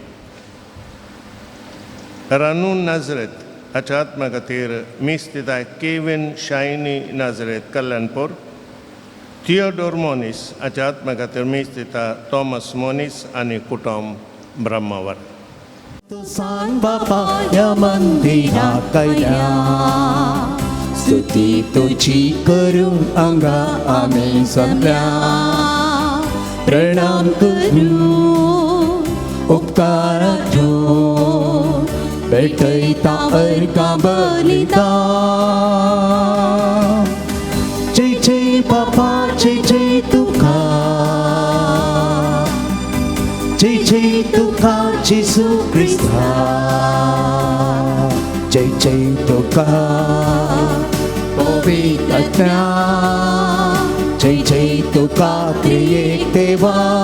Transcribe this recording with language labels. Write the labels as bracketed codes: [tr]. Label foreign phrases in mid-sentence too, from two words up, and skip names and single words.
[kok] रानून नाजरेत हाच्या आत्म्या खातीर मीस दिता केविन शायनी नाजरेत कल्याणपूर, थियोडोर मोनीस हाच्या आत्म्या खातीर मीस दिता थॉमस मोनीस आनी कुटुंब ब्रह्मावर. तू सांग बापा या मंदिरात या स्तुती तुझी करून अंगा आम्ही सगळ्या प्रणाम करू उपकार घेऊन भेटयता अर्गा बलिदान. जय जय बापा जय जय तुका, जय जय तुका जेसू ख्रिस्ता, जय जय तुका पवित्र आत्म्या, जय जय तुका त्रिएक देवा,